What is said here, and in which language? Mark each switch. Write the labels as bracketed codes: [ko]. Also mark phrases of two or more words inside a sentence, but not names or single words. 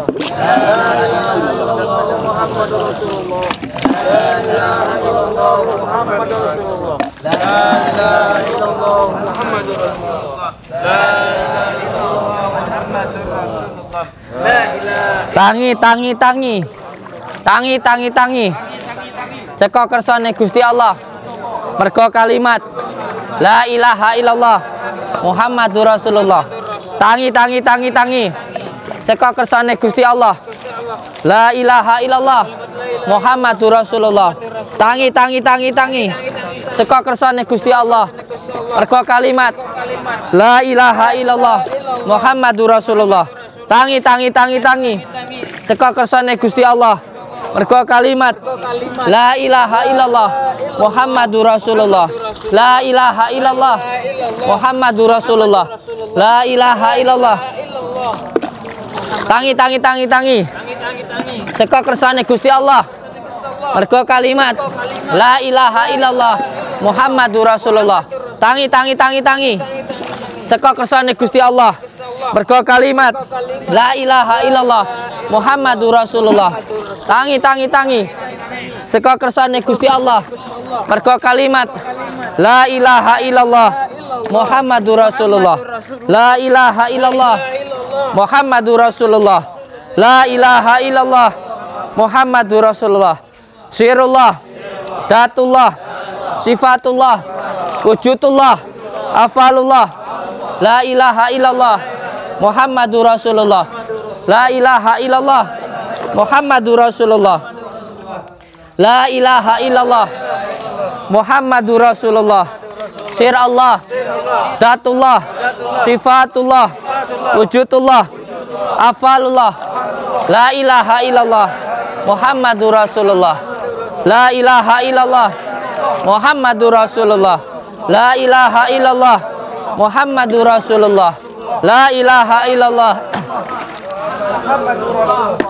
[ar] لا إله إلا الله محمد رسول الله. لا إله إلا الله محمد رسول الله. لا إله إلا الله محمد رسول الله. لا إله إلا الله محمد رسول الله. لا إله [jv] tangi saka kersane Gusti Allah mergo kalimat [ar] لا إله إلا الله محمد رسول الله. [jv] Tangi saka kersane Gusti Allah [ar] لا إله إلا الله محمد رسول الله. [jv] Tangi saka kersane Gusti Allah mergo kalimat [ar] لا إله إلا الله محمد رسول الله. [jv] Tangi saka kersane Gusti Allah mergo kalimat [ar] لا إله إلا الله محمد رسول الله. لا إله إلا الله محمد رسول الله. لا إله إلا الله. [jv] Tangi saka kersane Gusti Allah mergo kalimat [ar] لا إله إلا الله محمد رسول الله. [jv] Tangi saka kersane Gusti Allah mergo kalimat [ar] لا إله إلا الله محمد رسول الله. [jv] Tangi saka kersane Gusti Allah mergo kalimat [ar] لا إله إلا الله محمد رسول الله. لا إله إلا الله محمد رسول الله. لا إله إلا الله محمد رسول الله. سر الله، ذات الله، صفة الله، وجود الله، أفعال الله. لا إله إلا الله محمد رسول الله. لا إله إلا الله محمد رسول الله. لا إله إلا الله محمد رسول الله. سر الله، ذات الله، صفة الله، وجود الله، أفعال الله. لا إله إلا الله محمد رسول الله. لا إله إلا الله محمد رسول الله. لا إله إلا الله محمد رسول الله. لا إله إلا الله محمد رسول الله.